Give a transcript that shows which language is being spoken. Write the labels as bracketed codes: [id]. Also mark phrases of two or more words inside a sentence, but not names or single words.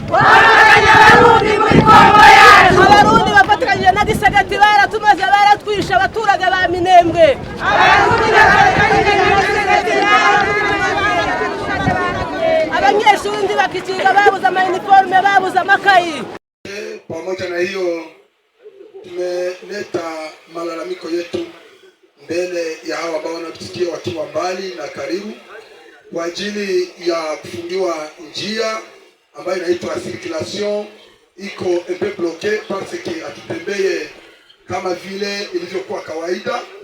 [rn] Abarundi bafatikanye na gisagati baratumaze baratwisha abaturage ba Minembwe. Abanyeshuri bakichiga babuza uniforme babuza makayi. [sw] Pamoja na hiyo tumeleta malalamiko yetu mbele ya hawa ambao wanatusikia wakiwa mbali na karibu kwa ajili ya kufungiwa njia ambayo inaitwa circulation iko [fr] un peu bloquée parce que [sw] atutembeye kama vile ilivyokuwa kawaida.